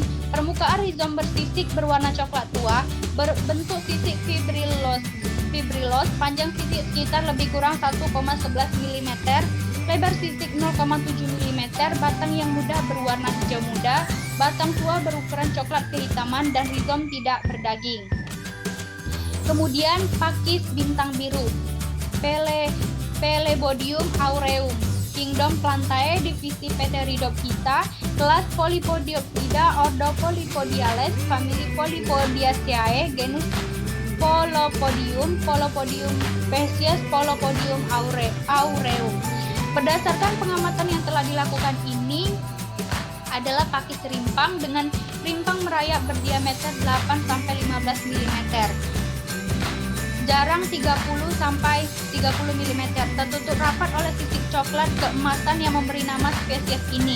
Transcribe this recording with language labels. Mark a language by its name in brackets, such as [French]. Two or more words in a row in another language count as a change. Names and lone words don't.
[Indonesian] Permukaan rizom bersisik berwarna coklat tua, berbentuk sisik fibrillos, panjang sisik sekitar lebih kurang 1,11 mm, lebar sisik 0,7 mm, batang yang muda berwarna hijau muda, batang tua berukuran coklat kehitaman, dan rizom tidak berdaging. Kemudian pakis bintang biru, Pelebodium aureum, Kingdom Plantae, divisi Pteridophyta, kelas Polypodiopsida, ordo Polypodiales, famili Polypodiaceae, genus Polopodium, spesies Polopodium aureum. Berdasarkan pengamatan yang telah dilakukan ini adalah pakis rimpang dengan rimpang merayap berdiameter 8-15 mm. Jarang 30-30 mm, tertutup rapat oleh sisik coklat keemasan yang memberi nama spesies ini.